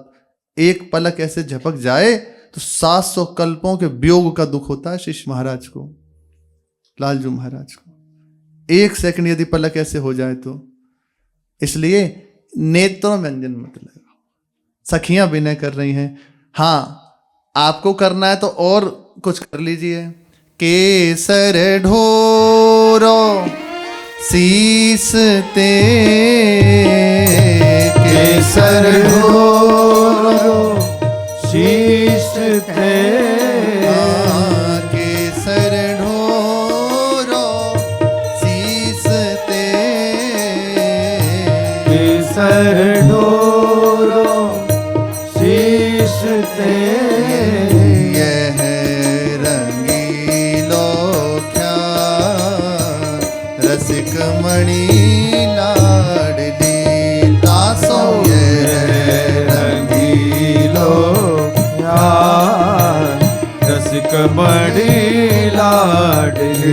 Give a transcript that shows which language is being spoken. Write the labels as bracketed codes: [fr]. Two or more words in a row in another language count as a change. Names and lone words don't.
[hi] एक पलक ऐसे झपक जाए तो 700 कल्पों के वियोग का दुख होता है शिष्य महाराज को, लालजू महाराज को। 1 सेकंड यदि पलक ऐसे हो जाए तो, इसलिए नेत्रों में अंजन मत लगाओ। सखियां विनय कर रही हैं। हाँ, आपको करना है तो और कुछ कर लीजिए। [bra] केसर ढोरो शीस ते, केसर ढोरो शीस ते, केसर ढोरो शीस ते, केसर ढोरो शीस ते। यह रंगीलो क्या रसिक मणि लाडली, तासो यह रंगीलो रसिक मणि लाडली,